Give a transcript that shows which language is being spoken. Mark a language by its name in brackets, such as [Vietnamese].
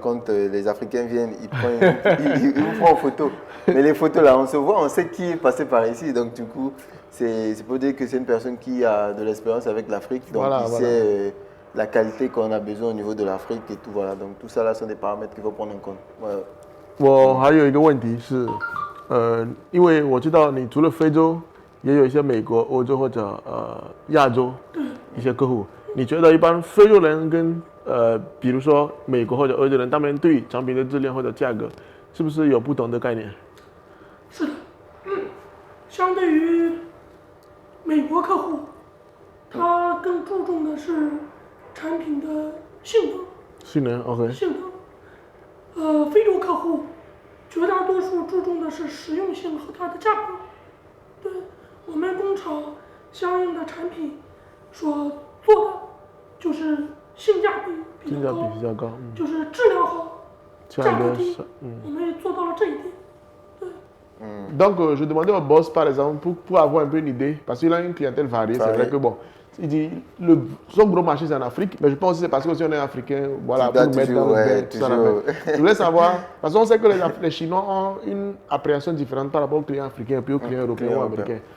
[French] Quand les Africains viennent, ils vous prennent en photo. Mais les photos là, on se voit, on sait qui est passé par ici. Donc du coup, c'est pour dire que c'est une personne qui a de l'expérience avec l'Afrique. Donc voilà, il sait la qualité qu'on a besoin au niveau de l'Afrique et tout. Voilà. Donc tout ça là sont des paramètres qu'il faut prendre en compte. Ouais. [Chinese] 我还有一个问题是，因为我知道你除了非洲，也有一些美国、欧洲或者亚洲一些客户。你觉得一般非洲人跟比如说美国或者欧洲人，他们对产品的质量或者价格，是不是有不同的概念？是的，相对于美国客户，他更注重的是产品的性能。性能 ，OK。性能，非洲客户绝大多数注重的是实用性和它的价格。对我们工厂相应的产品所做的就是性价比比较高，就是质量好，价格低，我们也做到了这一点。 [French] Donc, je demandais au boss, par exemple, pour avoir un peu une idée, parce qu'il a une clientèle variée, c'est vrai que bon, il dit, son gros marché c'est en Afrique, mais je pense que c'est parce que si on est africain, voilà, pour nous mettre dans le bain, tout ça. Je voulais savoir, parce qu'on sait que les Chinois ont une appréhension différente par rapport aux clients africains et puis aux clients européens ou américains.